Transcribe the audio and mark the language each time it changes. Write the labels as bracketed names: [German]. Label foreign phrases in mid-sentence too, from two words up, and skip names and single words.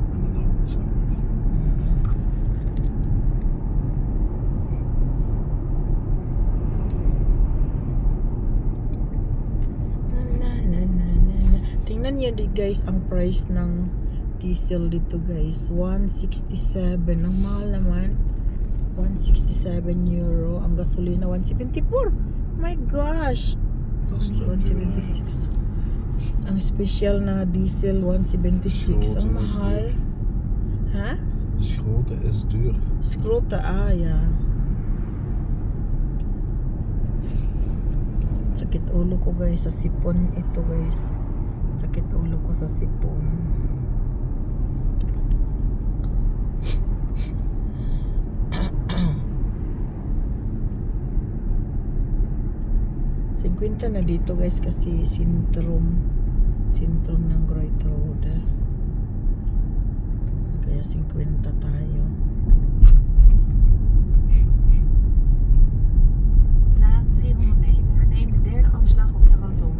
[Filipino] Tingnan niyo guys ang price ng diesel dito guys, 167. Ang mahal naman. 167 euro. Ang gasolina 174. My gosh. [Dutch] Dat is toch duur, 176. [Filipino] Ang special na diesel 176. Ang [Dutch] Grote is [Filipino] mahal. Ha? [Dutch] Schroten is duur. Skrota, ja. [Filipino] Sakit ulo ko guys sa sipon ito guys. Sakit ulo ko sa sipon. Kwenta na dito guys kasi sintrum ng Great Road. Kaya 50 tayo. [Dutch] Na 300 meter neem de derde afslag op de rotonde.